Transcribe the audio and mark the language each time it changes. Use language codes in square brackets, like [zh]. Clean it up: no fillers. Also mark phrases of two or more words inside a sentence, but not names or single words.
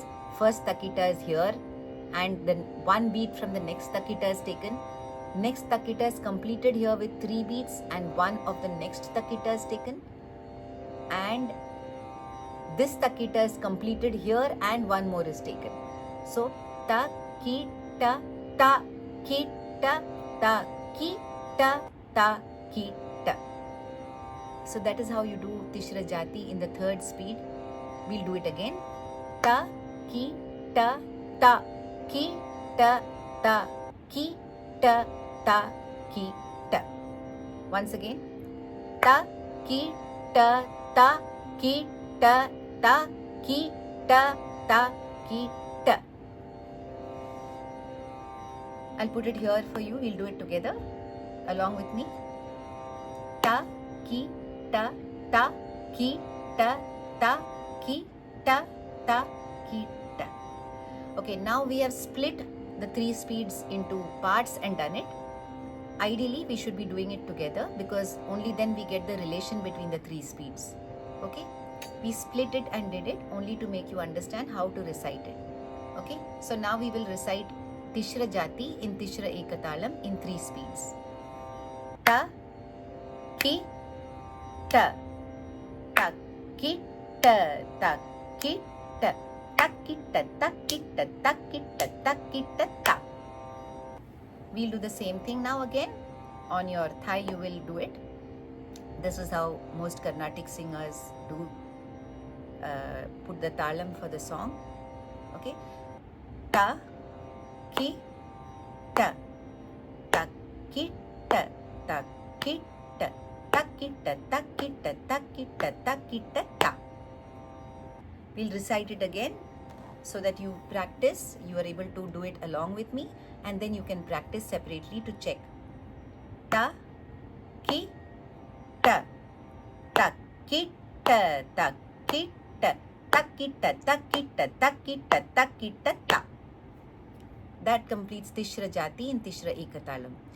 [en] First takitta is here and then 1 beat from the next takitta is taken. Next takitta is completed here with 3 beats and 1 of the next takitta is taken. And this takitta is completed here and 1 more is taken. So ta, ki, ta, ta, ki, ta, ta, ki, ta, ta, ki, ta. So that is how you do Tishra Jati in the third speed. We'll do it again. Ta, ki, ta, ta, ki, ta, ta, ki, ta, ta, ki, ta. Once again. Ta, ki, ta, ta, ki, ta, ta, ki, ta, ta, ki, ta. I'll put it here for you. We'll do it together along with me. Ta, ki, ta, ta, ki, ta, ta, ki, ta, ta, ki, ta. Okay, now we have split the three speeds into parts and done it. Ideally, we should be doing it together because only then we get the relation between the three speeds. Okay, we split it and did it only to make you understand how to recite it. Okay, so now we will recite Tishra Jati in Tishra Ekatalam in three speeds. Ta, ki, ta, ta, ki, ta, ta, ki, ta, ta, ki, ta, ta, ki, ta, ta, ki, ta, ta, ki, ta, ta. We'll do the same thing now again. On your thigh you will do it. This is how most Carnatic singers do put the talam for the song. Okay. Ta, ki, ta, ta, ki, ta, ta, ki, ta, ta, ki, ta, ta, ki, ta, ta, ki, ta, ta, ki, ta, ta. We'll recite it again so that you practice, you are able to do it along with me, and then you can practice separately to check. Ta, ki, ta, ta, ki, ta, ta, ki, ta, ta, ki, ta, ta, ki, ta, ta, ki, ta, ta, ki, ta, ta. That completes Tishra Jati in Tishra Ekatalam.